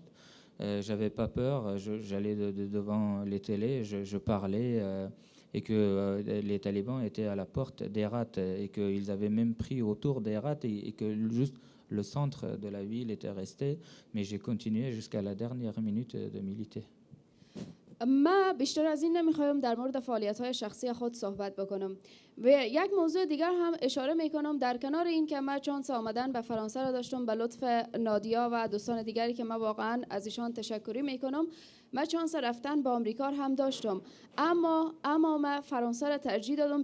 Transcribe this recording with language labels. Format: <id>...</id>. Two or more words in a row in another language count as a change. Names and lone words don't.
<fr>J'avais pas peur, j'allais devant les télés, je parlais et que les talibans étaient à la porte d'Herat et qu'ils avaient même pris autour d'Herat et que juste le centre de la ville était resté. Mais j'ai continué jusqu'à la dernière minute de militer.</fr> <fa>ما بیشتر از این نمیخوایم در مورد فعالیت‌های شخصی خود صحبت بکنم و یک موضوع دیگر هم اشاره میکنم. در کنار این که من چانس آمدن به فرانسه را داشتم به لطف نادیا و دوستان دیگری که من واقعا از ایشان تشکری میکنم، من چانس رفتن به آمریکا هم داشتم، اما من فرانسه را ترجیح دادم.</fa>